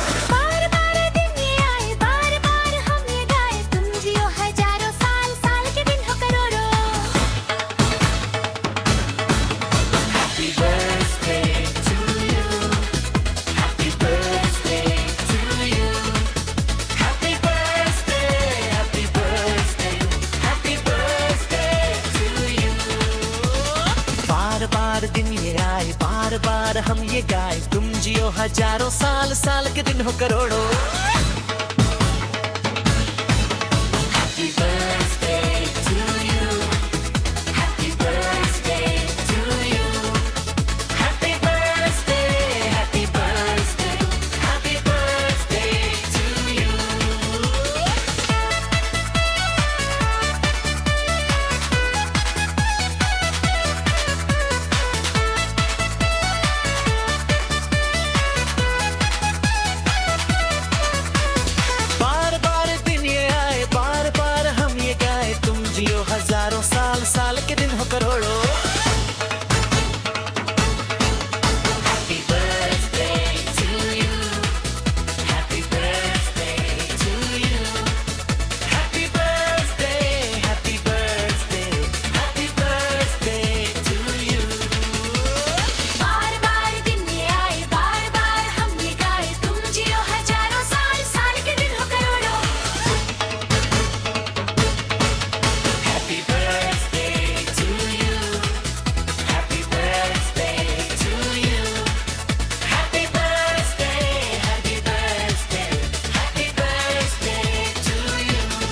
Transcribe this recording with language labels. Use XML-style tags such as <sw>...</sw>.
<hi>बार बार दिन ये आए, बार बार हम ये गाए, तुम जियो हजारों साल, साल के दिन हो करोड़ों।</hi> <en>Happy birthday to you, happy birthday to you, happy birthday, happy birthday, happy birthday to you.</en> <hi>बार बार दिन ये आए, बार बार हम ये गाए, तुम जियो हजारों साल, साल के दिन हो करोड़ों।</hi> <en>Happy birthday to you, happy birthday to you, happy birthday, happy birthday, happy birthday to you.</en> <hi>बार बार दिन ये आए, बार बार हम ये गाए, तुम जियो हजारों साल, साल के दिन हो करोड़ों।</hi> <en>Happy birthday to you, happy birthday to you, happy birthday, happy birthday, happy birthday to you.</en> <hi>बार बार दिन ये आए, बार बार हम ये गाए, तुम जियो हजारों साल, साल के दिन हो करोड़ों।</hi> <en>Happy birthday to you, happy birthday to you, happy birthday, happy birthday, happy birthday to you.</en>